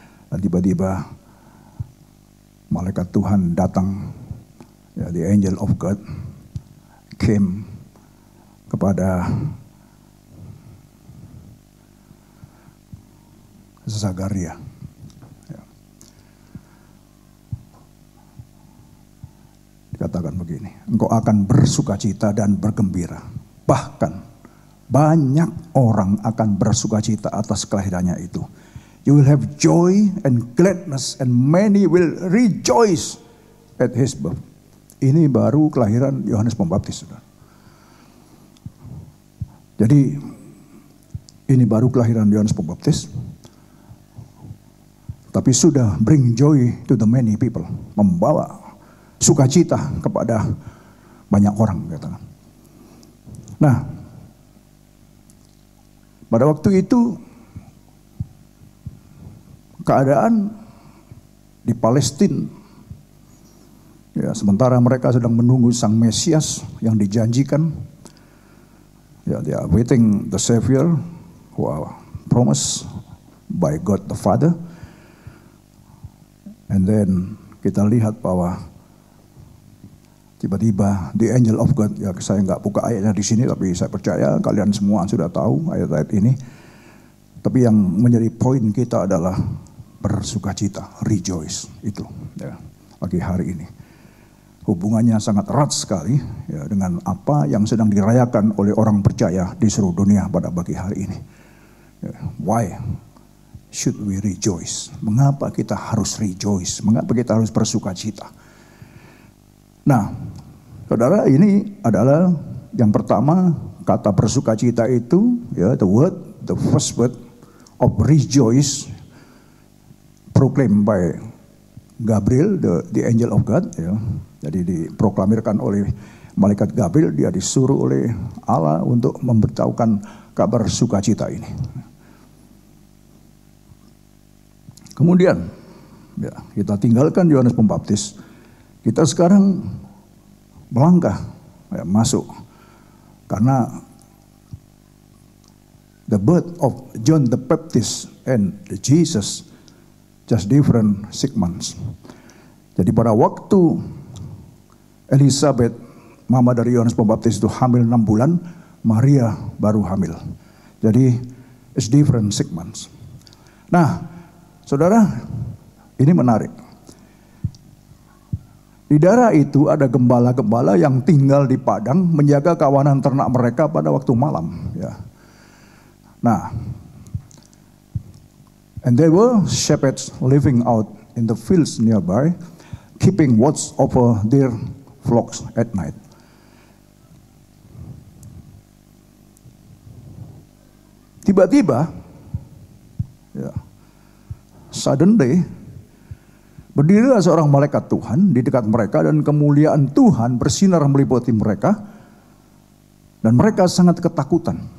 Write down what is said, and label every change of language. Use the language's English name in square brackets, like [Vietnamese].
[Indonesian] Dan tiba-tiba malaikat Tuhan datang, ya, [English] the angel of God came [Indonesian] kepada Zakaria. Ya. Dikatakan begini, engkau akan bersukacita dan bergembira. Bahkan banyak orang akan bersukacita atas kelahirannya itu. [English] You will have joy and gladness and many will rejoice at his birth. [Indonesian] Ini baru kelahiran Yohanes Pembaptis, saudara. Jadi ini baru kelahiran Yohanes Pembaptis. Tapi sudah [English] bring joy to the many people. [Indonesian] Membawa sukacita kepada banyak orang, katakan. Nah, pada waktu itu keadaan di Palestina Ya, sementara mereka sedang menunggu Sang Mesias yang dijanjikan. [English] Ya, they are waiting the Savior who are promised by God the Father. And then [Indonesian] kita lihat bahwa tiba-tiba [English] the angel of God, [Indonesian] ya saya nggak buka ayatnya di sini, tapi saya percaya kalian semua sudah tahu ayat-ayat ini. Tapi yang menjadi poin kita adalah bersukacita, rejoice itu ya, pagi hari ini. Hubungannya sangat erat sekali ya, dengan apa yang sedang dirayakan oleh orang percaya di seluruh dunia pada pagi hari ini. [English] Ya, why should we rejoice? [Indonesian] Mengapa kita harus rejoice? Mengapa kita harus bersukacita? Nah, saudara, ini adalah yang pertama, kata bersukacita itu, ya, [English] the first word of rejoice proclaimed by Gabriel, the angel of God, ya. [Indonesian] Jadi diproklamirkan oleh malaikat Gabriel, dia disuruh oleh Allah untuk memberitahukan kabar sukacita ini. Kemudian, ya, kita tinggalkan Yohanes Pembaptis. Kita sekarang melangkah, ya, masuk. [English] Karena the birth of John the Baptist and Jesus just different 6 months. [Indonesian] Jadi pada waktu Elizabeth, mama dari Yohanes Pembaptis itu hamil 6 bulan, Maria baru hamil. [English] Jadi it's different 6 months. [Indonesian] Nah, saudara, ini menarik. Di daerah itu ada gembala-gembala yang tinggal di padang menjaga kawanan ternak mereka pada waktu malam. Ya. [English] Nah, and there were shepherds living out in the fields nearby, keeping watch over their flocks at night. [Indonesian] Tiba-tiba, ya, suddenly, berdirilah seorang malaikat Tuhan di dekat mereka dan kemuliaan Tuhan bersinar meliputi mereka dan mereka sangat ketakutan.